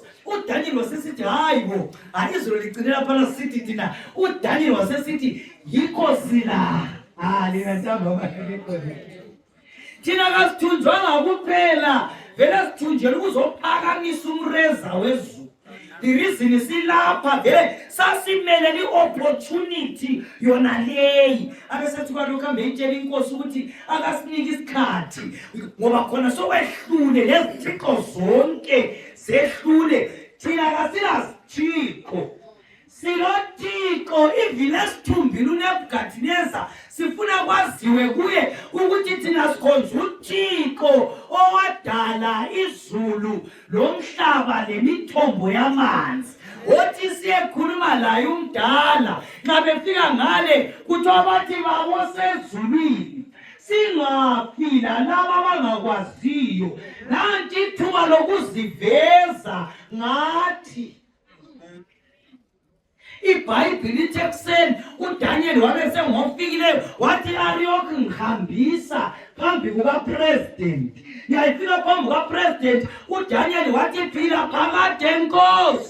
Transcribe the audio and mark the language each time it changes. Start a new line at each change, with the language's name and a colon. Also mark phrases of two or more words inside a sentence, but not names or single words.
North Ndebele: uDaniel wasesithi hayi bo izulu licinela phana sithi thina. uDaniel wasesithi yinkosi la. Lina ntambama thina kasithunjwanga kuphela vele sithunjela ukuzophakamisa umreza wezulu.
English: The reason
North Ndebele: silapha vele sasimelele i-opportunity yona leyi abesethi kwalokhu hambe itshela inkosi ukuthi akasinike isikhathi ngoba khona sokwehlule lezithixo zonke zehlule thina kasilazithixo silothixo ivile esithumbile uNebukadineza sifuna kwaziwe kuye ukuthi thina sikhonza uThixo owadala izulu lomhlaba lemithombo yamanzi othi siyekhuluma laye umdala nxa befika ngale kuthiwa bathi babosezulwini singaphila laba abangakwaziyo nanti ithuba lokuziveza ngathi iBhayibheli lithi ekuseni uDaniel wabe sengofikileyo wathi Arioch ngihambisa phambi kukapresident. Yayifika phambi kukapresident uDaniel wathi phila phakathi enkosi.